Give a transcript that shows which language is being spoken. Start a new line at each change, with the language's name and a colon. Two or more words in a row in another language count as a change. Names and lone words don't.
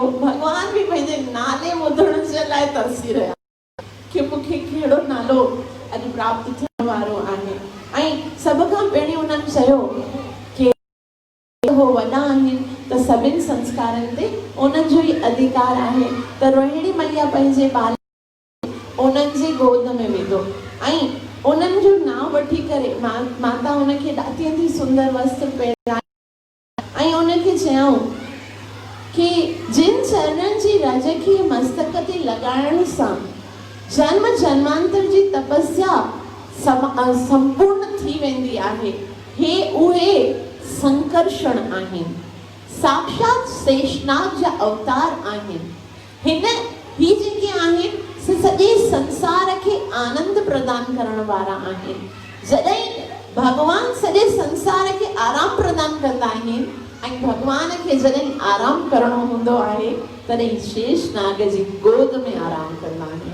Sindhi: भगवान बि पंहिंजे नाले ॿुधण जे लाइ तरसी रहिया कि मूंखे कहिड़ो नालो अॼु प्राप्त थियण वारो आहे। ऐं सभ खां पहिरीं उन्हनि चयो कि हो वॾा आहिनि त सभिनि संस्कारनि ते उन्हनि जो ई अधिकार आहे। त रोहिणी मैया पंहिंजे बाल उन्हनि जे गोद में विधो ऐं उन्हनि जो नाम वठी करे माता उनखे ॾाढी सुंदर वस्त्र पहिराए ऐं उनखे चयऊं कि जिन चरणनि जी रज खे मस्तक ते लॻाइण सां जन्म जन्मांतर जी तपस्या संपूर्ण थी वेंदी आहे, हे उहे संकर्षण आहिनि, साक्षात शेषनाग जा अवतार आहिनि। ही जेके आहिनि से सॼे संसार खे आनंद प्रदान करण वारा आहिनि। जॾहिं भगवान सॼे संसार खे आराम प्रदान कंदा आहिनि ऐं भगवान खे जॾहिं आराम करणो हूंदो आहे तॾहिं शेषनाग जी गोद में आराम कंदा आहिनि।